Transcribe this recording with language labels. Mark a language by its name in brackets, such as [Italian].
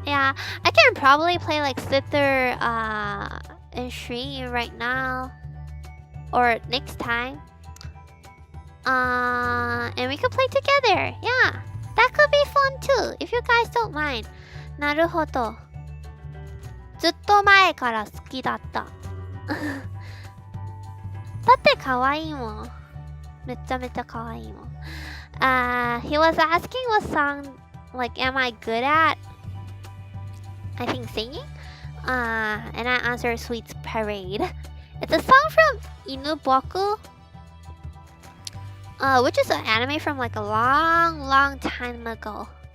[English] Yeah, I can probably play like Slither in stream right now or next time. And we could play together. Yeah, that could be fun too if you guys don't mind. [Japanese] なるほど。ずっと前から好きだった。だって可愛いもん。めちゃめちゃ可愛いもん。 [English] He was asking what song, like, am I good at? I think singing. And I answered Sweet's Parade. It's a song from Inuboku, which is an anime from like a long time ago.